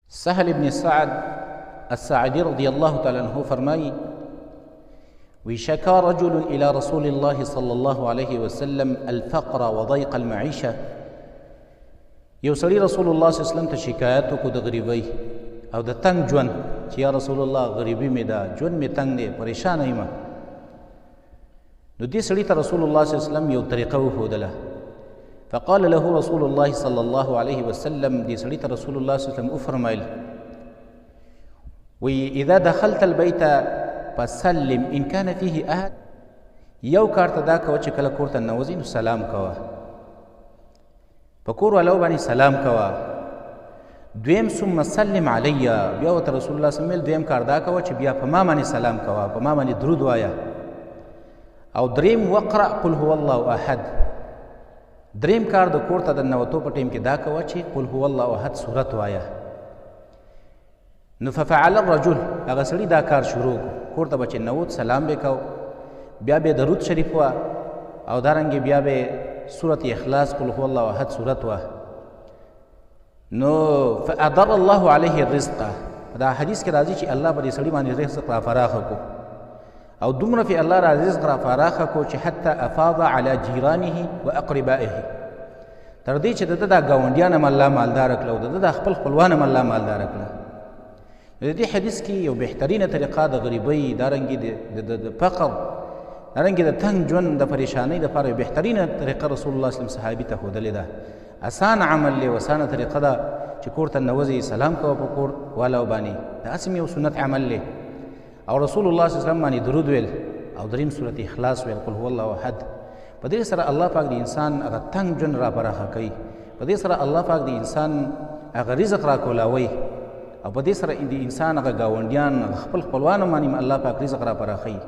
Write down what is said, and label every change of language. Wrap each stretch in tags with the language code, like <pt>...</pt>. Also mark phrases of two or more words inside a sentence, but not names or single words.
<ar>سهل بن سعد الساعدي رضي الله تعالى عنه فرمایي وشكا رجل إلى رسول الله صلى الله عليه وسلم الفقر وضيق المعيشة.</ar> <ps>یو سړي رسول الله</ps> <ar>صلی الله علیه وسلم</ar> <ps>ته شکایت وکړو د غریبۍ او د تنګ ژوند چې یا رسول الله غریبي مې ده، ژوند مې تنګ دی، پریشانه یم. نو دې سړي ته رسول الله</ps> <ar>صلی الله علیه وسلم</ar> <ps>یو طریقه وښودله.</ps> <ar>فقال له رسول الله صلى الله عليه وسلم</ar> <ps>دې سړي ته رسول الله صلی الله علیه وسلم وفرمایل وی</ps> <ar>اذا دخلت البيت فسلم ان كان فيه احد.</ar> <ps>یو کار ته دا کوه چې کله کور ته ننوځې نو سلام کوه، په کور والو باندې سلام کوه. دویم</ps> <ar>ثم سلم علی،</ar> <ps>بیا ورته رسول الله</ps> <ar>صلی الله علیه وسلم</ar> <ps>دویم کار دا کوه چې بیا په ما باندې سلام کوه، په ما باندې درود وایه. او دریم</ps> <ar>وقرأ قل هو الله احد.</ar> <ps>دریم کار د کور ته د ننوتو په ټیم کې دا کوه چې</ps> <ar>قل هو الله احد</ar> <ps>سورت وایه.</ps> <ar>نو ففعل الرجل،</ar> <ps>هغه سړي دا کار شروع کړو، کور ته به چې ننوت سلام به کو، بیا به درود شریف وه، او دارنګې بیا به سورت اخلاص</ps> <ar>قل هو الله احد</ar> <ps>سورت وه.</ps> <ar>نو فأدر الله عليه الرزق،</ar> <ps>دا حدیث کې راځي چې الله به دې سړي باندې رزق را فراخه کو، او دومره فی الله را رزق را فراخه کو چې</ps> <ar>حتی افاض علی جیرانه و اقربائه،</ar> <ps>تر دې چې د ده دا ګاونډیان هم الله مالداره کړه او د ده دا خپل خپلوان هم الله مالداره کړه. د دې حدیث کې یو بهترینه طریقه د غریبۍ، دارنګې د فقر، دارنګې د تنګ ژوند د پریشانۍ دپاره یو بهترینه طریقه رسول الله</ps> <ar>صلی الله علیه وسلم</ar> <ps>صحابي ته ښودلې ده. اسان عمل دی، اسانه طریقه ده چې کور ته ننوځې سلام کوه په کور والو باندې، داسې یو سنت عمل دی. او رسول الله</ps> <ar>صلی الله علیه وسلم</ar> <ps>باندې درود ویل، او دریم سورت اخلاص ویل</ps> <ar>قل هو الله احد.</ar> <ps>په دې سره الله پاک د انسان هغه تنګ ژوند را پراخه کوي، په دې سره الله پاک د انسان هغه رزق را کولاوي، او په دې سره د انسان هغه ګاونډیان خپل خپلوانو باندې الله پاک رزق را پراخوي.</ps>